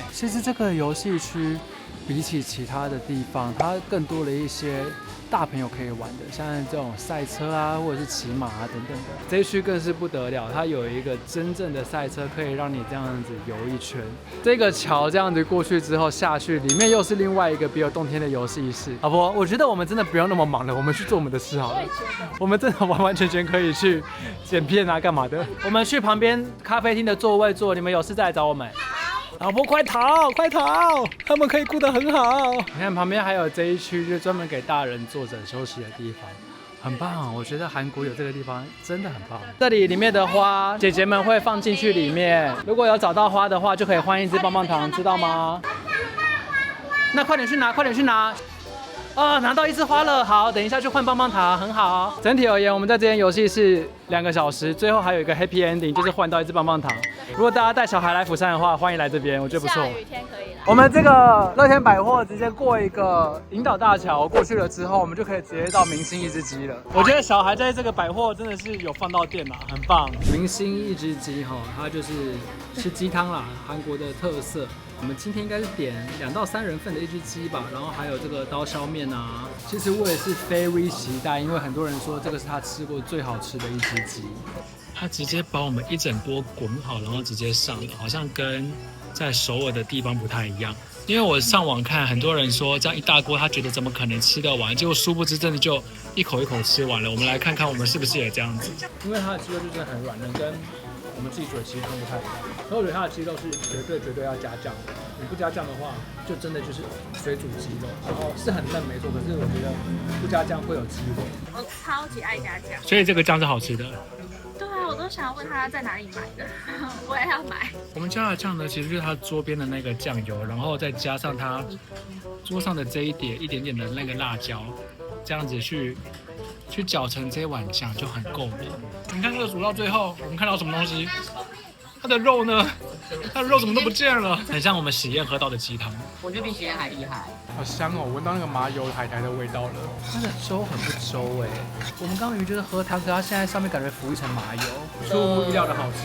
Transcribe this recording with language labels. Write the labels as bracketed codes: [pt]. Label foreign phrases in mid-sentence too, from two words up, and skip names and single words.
[zh] 其實這個遊戲區比起其他的地方，它更多了一些大朋友可以玩的，像這種賽車啊，或者是騎馬啊等等的。這一區更是不得了，它有一個真正的賽車，可以讓你這樣子遊一圈。這個橋這樣子過去之後下去，裡面又是另外一個別有洞天的遊戲室。老婆，我覺得我們真的不用那麼忙了，我們去做我們的事好了。我也覺得。我們真的完完全全可以去剪片啊，幹嘛的？我們去旁邊咖啡廳的座位坐，你們有事再來找我們。老婆，快逃，快逃！他們可以顧得很好。你看旁邊還有這一區，就專門給大人坐着休息的地方，很棒。我覺得韓國有這個地方真的很棒。這裡面的花，姐姐們會放進去裡面。如果有找到花的話，就可以換1支棒棒糖，知道嗎？那快點去拿，快點去拿。哦，拿到1支花了，好，等一下去換棒棒糖，很好。整體而言，我們在這間遊戲是2個小時，最後還有一個 [en] happy ending， [zh] 就是換到1支棒棒糖。如果大家帶小孩來釜山的話，歡迎來這邊，我覺得不錯。下雨天可以來。我們這個樂天百貨直接過一個引導大橋過去了之後，我們就可以直接到明星一只雞了。我覺得小孩在這個百貨真的是有放到電啦，很棒。明星一只雞哈，它就是吃雞湯啦，韓國的特色。我們今天應該是點2到3人份的1只雞吧，然後還有這個刀削麵啊。其實我也是 very 期待，因為很多人說這個是他吃過最好吃的1只雞。他直接把我們一整鍋滾好，然後直接上了，好像跟在首爾的地方不太一樣。因為我上網看，很多人說這樣一大鍋，他覺得怎麼可能吃得完？結果殊不知真的就一口一口吃完了。我們來看看我們是不是也這樣子？因為它的雞肉就真的很軟嫩，跟我們自己煮的雞湯不太一樣。所以我覺得它的雞肉是絕對要加醬的。你不加醬的話，就真的就是水煮雞肉，然後是很嫩沒錯，可是我覺得不加醬會有雞味。我超級愛加醬，所以這個醬是好吃的。对啊，我都想要問他在哪裡買的，我也要買。我們加的醬呢，其實就是他桌邊的那個醬油，然後再加上他桌上的這一點點的那個辣椒，這樣子去攪成這一碗醬就很夠味。你看這個煮到最後，我們看到什麼東西？它的肉呢？它的肉怎麼都不見了？很像我們喜宴喝到的雞湯。我覺得比喜宴還厲害。好香哦，聞到那個麻油海苔的味道了。它的粥很不粥哎，我們剛剛明明就是喝湯，可它現在上面感覺浮一層麻油，出乎意料的好吃。